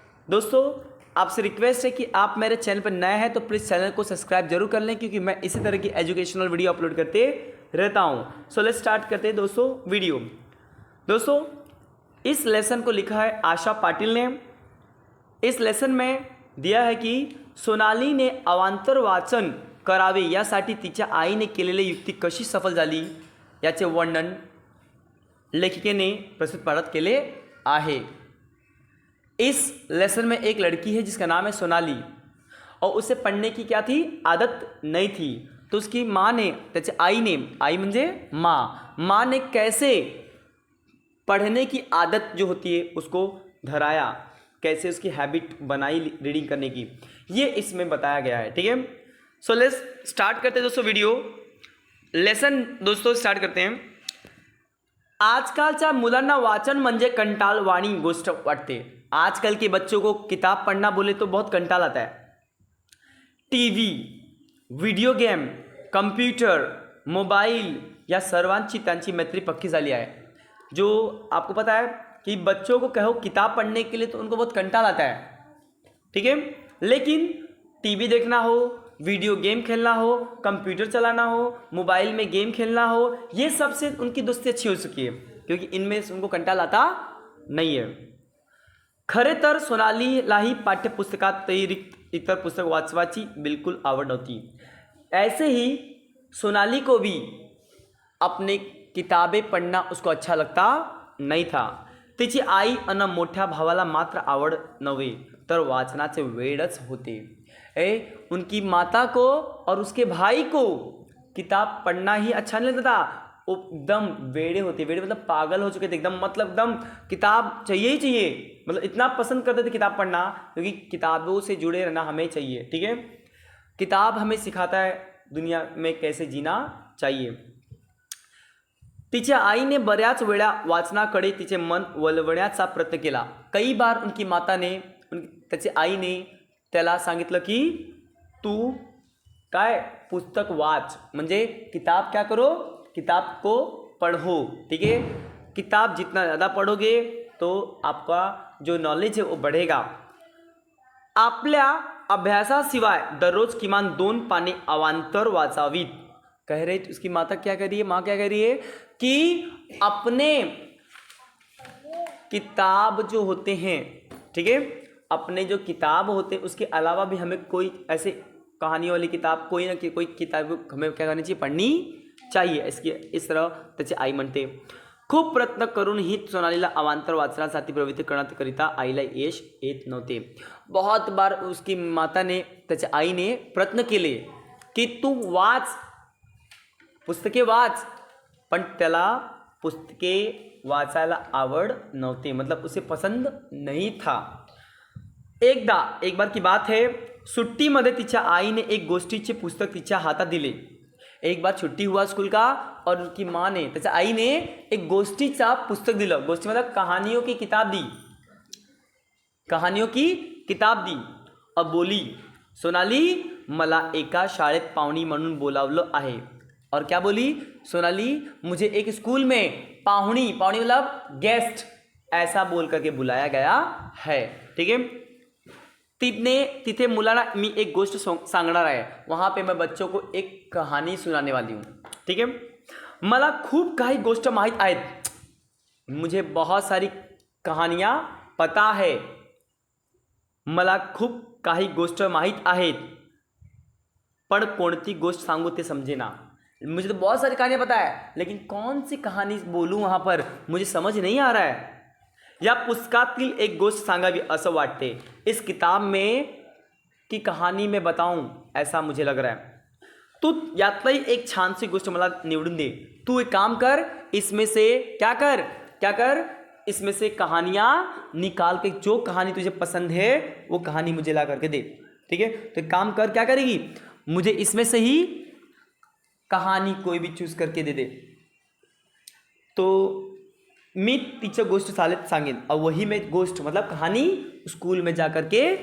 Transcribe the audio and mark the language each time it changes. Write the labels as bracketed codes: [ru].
[hi] दोस्तों, आपसे रिक्वेस्ट है कि आप मेरे चैनल पर नए हैं तो प्लीज़ चैनल को सब्सक्राइब जरूर कर लें, क्योंकि मैं इसी तरह की एजुकेशनल वीडियो अपलोड करते रहता हूँ। सो लेट्स स्टार्ट करते हैं दोस्तों वीडियो। दोस्तों, इस लेसन को लिखा है आशा पाटिल ने। इस लेसन में दिया है की [mr] सोनाली ने अवांतर वाचन करावे यासाठी तिच्या आईने केलेली युक्ती कशी सफल झाली याचे वर्णन लेखिकेने प्रस्तुत पाठ केले आहे। [hi] इस लेसन में एक लड़की है जिसका नाम है सोनाली, और उसे पढ़ने की क्या थी, आदत नहीं थी। तो उसकी माँ ने, [mr] त्याचे आई म्हणजे माँ [hi] ने कैसे पढ़ने की आदत जो होती है उसको धराया, कैसे उसकी हैबिट बनाई रीडिंग करने की, ये इसमें बताया गया है। ठीक है, सो लेट्स स्टार्ट करते हैं दोस्तों वीडियो लेसन। दोस्तों स्टार्ट करते हैं। [mr] आजकालच्या मुलांना वाचन म्हणजे कंटाळवाणी गोष्ट वाटते। [hi] आजकल के बच्चों को किताब पढ़ना बोले तो बहुत कंटाल आता है। [mr] TV, video game, computer, mobile या सर्वांची त्यांची मैत्री पक्की झाली आहे। [hi] जो आपको पता है कि बच्चों को कहो किताब पढ़ने के लिए तो उनको बहुत कंटाल आता है। ठीक है, लेकिन टीवी देखना हो, वीडियो गेम खेलना हो, कंप्यूटर चलाना हो, मोबाइल में गेम खेलना हो, ये सबसे उनकी दोस्ती अच्छी हो चुकी है, क्योंकि इनमें से उनको कंटाल आता नहीं है। [mr] खरे तर सोनालीलाही पाठ्यपुस्तकातिरिक्त इतर पुस्तक वाचवाची बिल्कुल आवड नव्हती। [hi] ऐसे ही सोनाली को भी अपने किताबें पढ़ना उसको अच्छा लगता नहीं था। [mr] तिची आई अन मोठ्या भावाला मात्र आवड नव्हे तर वाचनाचे वेडच होते। [hi] उनकी माता को और उसके भाई को किताब पढ़ना ही अच्छा नहीं लगता था। वो एकदम वेड़े होते, वेड़े मतलब पागल हो चुके थे एकदम, मतलब एकदम किताब चाहिए ही चाहिए, मतलब इतना पसंद करते थे किताब पढ़ना, क्योंकि किताबों से जुड़े रहना हमें चाहिए। ठीक है, किताब हमें सिखाता है दुनिया में कैसे जीना चाहिए। [mr] तिच्या आईने बऱ्याच वेळा वाचनाकडे तिचे मन वळवण्याचा प्रयत्न केला। [hi] कई बार उनकी माता ने, [mr] त्याचे आईने त्याला सांगितलं की तू काय पुस्तक वाच, म्हणजे [hi] किताब क्या करो, किताब को पढ़ो। ठीक है, किताब जितना ज़्यादा पढ़ोगे तो आपका जो नॉलेज है वो बढ़ेगा। [mr] आपल्या अभ्यासाशिवाय दररोज किमान 2 पाने अवांतर वाचावीत। [hi] कह रहे उसकी माता क्या कर रही है, माँ क्या कर रही है कि अपने किताब जो होते हैं, ठीक है, अपने जो किताब होते हैं उसके अलावा भी हमें कोई ऐसे कहानी वाली किताब, कोई ना कोई किताब हमें क्या करनी चाहिए, पढ़नी चाहिए। इसकी इस तरह [mr] त्याचे आई म्हणते। खूप प्रयत्न करूनही सोनालीला अवांतर वाचनासाठी प्रवृत्त करण्याकरिता आईला यश येत नव्हते। [hi] बहुत बार उसकी माता ने, [mr] त्याच्या आईने प्रयत्न केले की तू वाच, पुस्तके वाच, पण त्याला पुस्तके वाचायला आवड नव्हते, [hi] मतलब उसे पसंद नहीं था। [mr] एक बार की बात है, सुट्टीमध्ये तिच्या आईने एक गोष्टीचे पुस्तक तिच्या हातात दिले। [hi] एक बार छुट्टी हुआ स्कूल का और उनकी माँ ने, [mr] त्याच्या आईने एक गोष्टीचा पुस्तक दिलं। [hi] गोष्टी मतलब कहानियों की किताब दी, कहानियों की किताब दी और बोली, सोनाली [mr] मला एका शाळेत पाहुणी म्हणून बोलावलं आहे। [hi] और क्या बोली सोनाली, मुझे एक स्कूल में पाहुणी मतलब गेस्ट ऐसा बोल करके बुलाया गया है। ठीक है, [mr] तिथे मुलांना मी एक गोष्ट सांगणार आहे, [hi] वहाँ पे मैं बच्चों को एक कहानी सुनाने वाली हूँ। [mr] ठीक है, मला खूप काही गोष्ट माहीत आहेत, [hi] मुझे बहुत सारी कहानियाँ पता है, [mr] मला खूप काही गोष्ट माहीत आहेत, पण कोणती गोष्ट सांगू ते समजेना। [hi] मुझे तो बहुत सारी कहानियाँ पता है, लेकिन कौन सी कहानी बोलूँ वहाँ पर मुझे समझ नहीं आ रहा है। [mr] या पुस्तकातील एक गोष्ट सांगावी असं वाटते, [hi] इस किताब में की कहानी में बताऊं ऐसा मुझे लग रहा है। [mr] तू यातली एक छान सी गोष्ट मला निवडून दे। [hi] तू एक काम कर, इसमें से क्या कर, इसमें से कहानियाँ निकाल के जो कहानी तुझे पसंद है वो कहानी मुझे ला करके दे। ठीक है, तो एक काम कर, क्या करेगी, मुझे इसमें से ही कहानी कोई भी चूज करके दे दे, [mr] तो मी तिच्या गोष्ट सांगेन [hi] और वही मैं गोष्ट मतलब कहानी स्कूल में जा कर के